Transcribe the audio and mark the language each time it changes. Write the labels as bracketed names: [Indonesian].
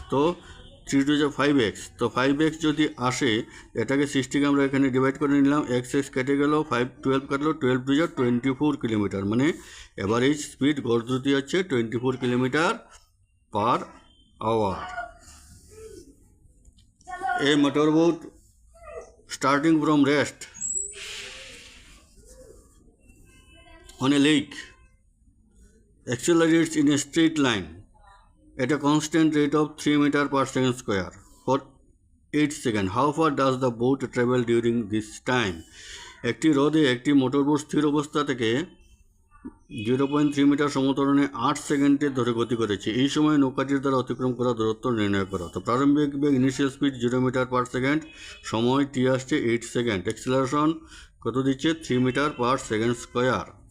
[Bangla] তো 3 two 5x। তো 5x যদি আসে, এটাকে 60কে আমরা এখানে ডিভাইড করে নিলাম, x কেটে গেল, 12 কাটলো, 12 টু 24 কিলোমিটার, মানে এভারেজ স্পিড গড় দ্রুতি হচ্ছে 24 kilometre per hour. [English] A motorboat starting from rest on a lake accelerates in a straight line at a constant rate of 3 meter per second square for 8 seconds. How far does the boat travel during this time? [Bangla] একটি হ্রদে একটি মোটরবোট স্থির অবস্থা থেকে 0.3 metre সমতরণে 8 সেকেন্ডে ধরে গতি করেছে। এই সময় নৌকাটির দ্বারা অতিক্রম করা দূরত্ব নির্ণয় করা। তো প্রারম্ভিক বেগ initial speed 0 metre per second, সময় টি আসছে 8 সেকেন্ড, অ্যাক্সিলারেশন কত দিচ্ছে 3 মিটার পার সেকেন্ড স্কোয়ার।